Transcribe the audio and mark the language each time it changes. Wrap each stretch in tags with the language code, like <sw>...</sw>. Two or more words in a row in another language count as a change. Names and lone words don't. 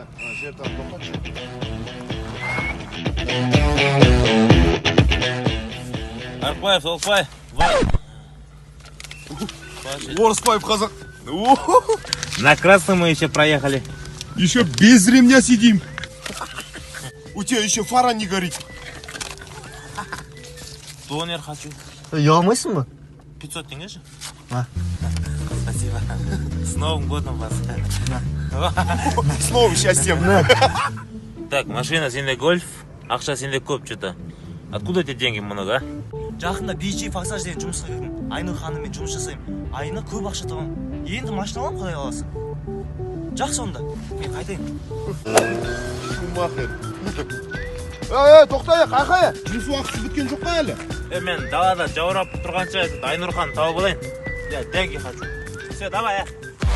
<kk>Жерді тоқтатшы. Арпаев, Толпай, Орыспаев қазақ.</kk> <ru>На красном мы еще проехали. Еще без ремня сидим. У тебя еще фара не горит. Тонер хочу.</ru> <kk>Ұялмайсың ба? 500 тенге же?</kk> <ru>Спасибо. С Новым годом вас. С новым счастьем. Так,</ru> <kk>машина сенде гольф, ақша сенде көп что-то.</kk> <ru>Откуда эти деньги много, а?</ru> <kk>Жақында BG Факсаж деген жұмысқа кірдім. Айнұр ханыммен жұмыс жасаймын. Айына көп ақша табамын. Енді машина аламын, құдай қаласа. Жақсы онда. Мен қайтайын. Шумахер. Тоқтай, қайқай. Жұмыс уақыты біткен жоқ па әлі? Мен далада жаурап тұрғанша Айнұр хан тауып алайын.</kk> <ru>Я деньги хочу. Все, давай,</ru>